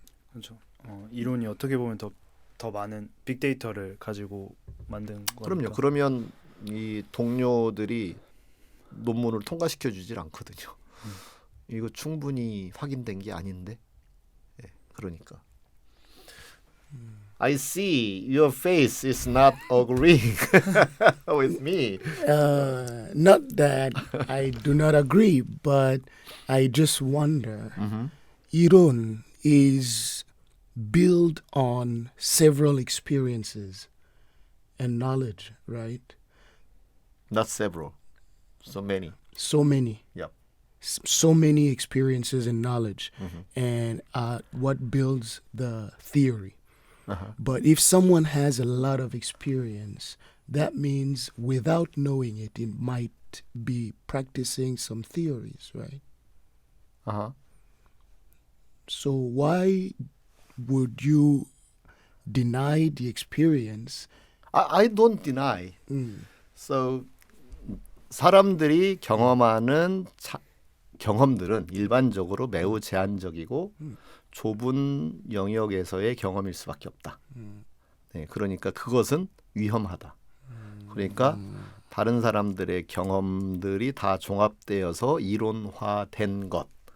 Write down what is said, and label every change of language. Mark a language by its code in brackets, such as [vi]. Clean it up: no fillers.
[ko] 그렇죠. 이론이 어떻게 보면 더 많은 빅데이터를 가지고 만든 거니까. 그럼요. 그러면 이 동료들이 논문을 통과시켜 주질 않거든요. 이거 충분히 확인된 게 아닌데. 네, 그러니까. [en] I see your face is not agreeing with me. not that I do not agree, but I just wonder. [ko] 이론 [en] is built on several experiences and knowledge, right? Not several. So many. So many. Yep. So many experiences and knowledge, and what builds the theory. But if someone has a lot of experience, that means without knowing it, it might be practicing some theories, right? Uh-huh. So why would you deny the experience? I don't deny. [ko] So 사람들이 경험하는 경험들은 일반적으로 매우 제한적이고 좁은 영역에서의 경험일 수밖에 없다. 네, 그러니까 그것은 위험하다. 그러니까 다른 사람들의 경험들이 다 종합되어서 이론화된 것.